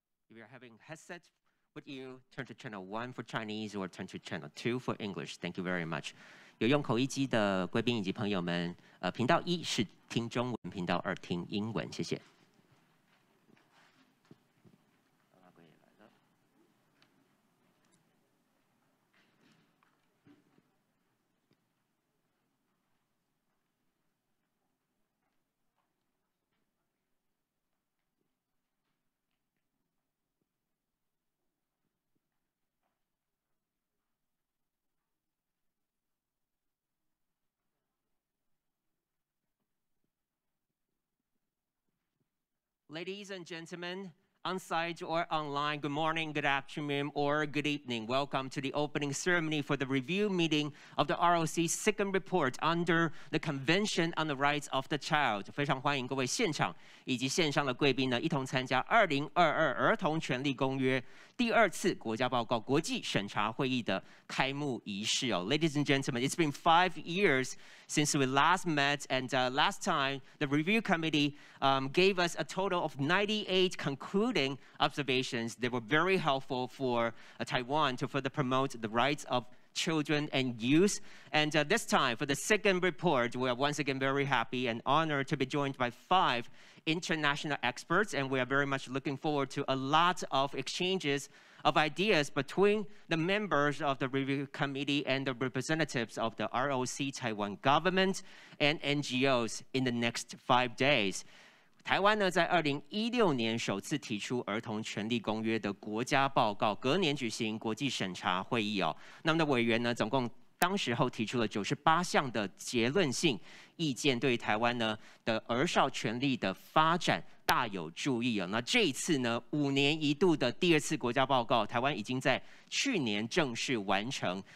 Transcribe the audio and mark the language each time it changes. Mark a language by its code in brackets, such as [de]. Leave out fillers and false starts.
[en] If you're having headsets with you, turn to channel 1 for Chinese or turn to channel 2 for English. Thank you very much. [zh] 有用口译机的贵宾以及朋友们，频道1是听中文，频道2听英文，谢谢。 [en] Ladies and gentlemen, on-site or online, good morning, good afternoon, or good evening. Welcome to the opening ceremony for the review meeting of the ROC's second report under the Convention on the Rights of the Child. [zh] 非常欢迎各位现场以及线上的贵宾呢，一同参加2022儿童权利公约第2次国家报告国际审查会议的开幕仪式哦。 [en] Ladies and gentlemen, it's been 5 years since we last met, and last time the review committee gave us a total of 98 concluding observations. They were very helpful for Taiwan to further promote the rights of children and youth. And this time, for the second report, we are once again very happy and honored to be joined by 5 international experts, and we are very much looking forward to a lot of exchanges of ideas between the members of the review committee and the representatives of the ROC Taiwan government and NGOs in the next 5 days. [zh] 台湾呢，在2016年首次提出儿童权利公约的国家报告，隔年举行国际审查会议哦。那么的委员呢，总共当时候提出了98项的结论性意见，对于台湾呢的儿少权利的发展大有注意哦。那这一次呢，5年一度的第2次国家报告，台湾已经在去年正式完成。